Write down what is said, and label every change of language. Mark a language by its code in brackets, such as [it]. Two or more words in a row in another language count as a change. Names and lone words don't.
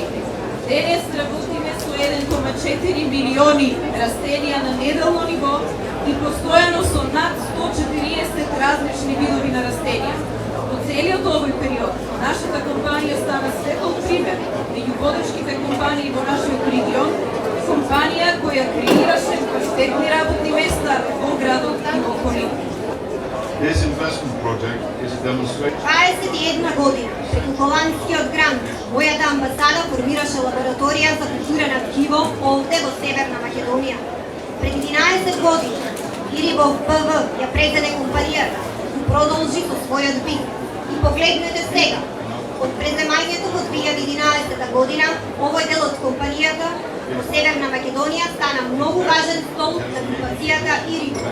[mk] Денес работиме со 1,4 милиони растенија на неделно ниво и постојано со над 140 различни видови на растенија. Во целиот овој период, нашата компанија стана светол пример меѓу водечките компании во нашиот регион, компанија која креираше квалитетни работни места во градот и во околината. [en] This investment project is a demonstration. [mk] 21 година, преку холандскиот грант, мојата амбасада формираше лабораторија за културно ткиво овде во Северна Македонија. Пред 11 години Ирибов БВ ја презеде компанијата и продолжи со својот бизнес. И погледнете сега, од преземањето во 2011 година, овој дел од компанијата во Северна Македонија стана многу важен стол за групацијата Ирибов.